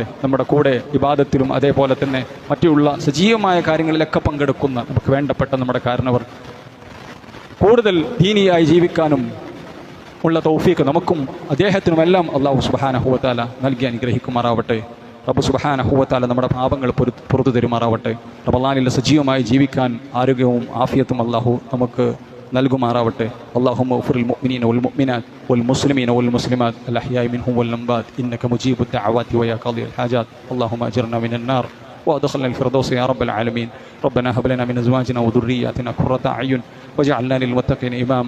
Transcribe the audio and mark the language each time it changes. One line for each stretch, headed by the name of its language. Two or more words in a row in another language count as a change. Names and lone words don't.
Malayalam: നമ്മുടെ കൂടെ ഇബാദത്തിലും അതേപോലെ തന്നെ മറ്റുള്ള സജീവമായ കാര്യങ്ങളിലൊക്കെ പങ്കെടുക്കുന്ന നമുക്ക് വേണ്ടപ്പെട്ട നമ്മുടെ കാരണവർ കൂടുതൽ ദീനിയായി ജീവിക്കാനും ഉള്ള തൗഫീഖ് നമുക്കും അദ്ദേഹത്തിനുമെല്ലാം
Arabic: الله سبحانه وتعالى
Malayalam: നൽകി അനുഗ്രഹിക്കുമാറാവട്ടെ. റബ്ബ്
Arabic: سبحانه وتعالى
Malayalam: നമ്മുടെ പാപങ്ങൾ പുറത്തു തരുമാറാവട്ടെ. റമളാനിൽ സജീവമായി ജീവിക്കാൻ ആരോഗ്യവും ആഫിയത്തും അല്ലാഹു നമുക്ക് നൽകുമാറാവട്ടെ.
Arabic: اللهم اغفر للمؤمنين والمؤمنات والمسلمين والمسلمات الأحياء منهم والأموات إنك مجيب الدعوات ويا قاضي الحاجات. اللهم أجرنا من النار وأدخلنا الفردوس يا رب العالمين. ربنا هب لنا من أزواجنا وذرياتنا قرة أعين واجعلنا للمتقين إماما.